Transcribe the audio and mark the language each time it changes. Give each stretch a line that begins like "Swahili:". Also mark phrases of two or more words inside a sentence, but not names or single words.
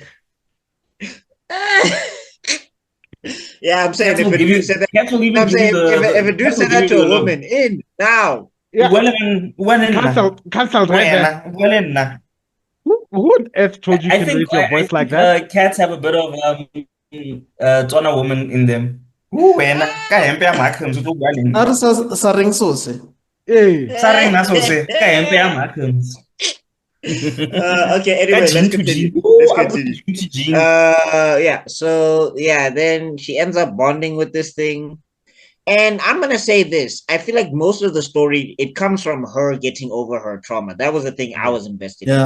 English: Yeah, I'm saying Cats if will a give dude you- said that, cats will even I'm give saying you the- if a dude cats will said that give to you a the woman, in now. Yeah. Cancelled right there. Who on earth told you can raise your voice like that? Cats have a bit of Tswana woman in them.
Tswana: Ooh, wena, ka hempe ya Markhams, o tlo bua le nna. Are sa reng sose?
English: Hey.
Tswana: Sa reng na sose, ka hempe ya Markhams.
English: Okay, anyway, let's continue. Yeah, so yeah, then she ends up bonding with this thing. And I'm gonna say this. I feel like most of the story, it comes from her getting over her trauma. That was the thing I was invested in.